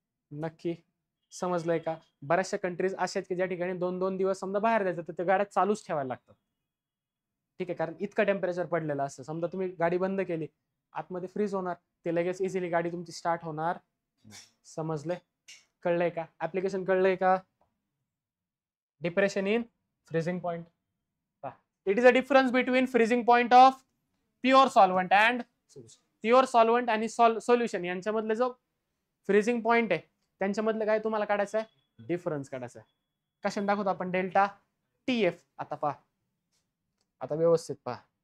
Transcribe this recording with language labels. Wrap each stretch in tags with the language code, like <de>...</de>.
<mr>नक्की समजलंय का? बऱ्याचशा कंट्रीज अशा आहेत की ज्या ठिकाणी 2-2 दिवस समजा बाहेर जायचं तर त्या गाड्या चालूच ठेवायला लागतात. ठीक आहे, कारण इतकं टेम्परेचर पडलेलं असतं. समजा तुम्ही गाडी बंद केली, आतमध्ये फ्रीज होणार, ते लगेच इझिली गाडी तुमची स्टार्ट होणार. समजलंय? कळलंय का? ऍप्लिकेशन कळलंय का? Depression in freezing point.</mr> <en>it is a difference between freezing point of pure solvent</en> <mr>and pure solvent आणि सोल्युशन यांच्यामधले जो फ्रीजिंग पॉइंट आहे त्यांच्यामधलं काय तुम्हाला काढायचं आहे? डिफरन्स काढायचा आहे. कशाने दाखवतो आपण? Delta TF. आता पहा, आता व्यवस्थित पहा.</mr>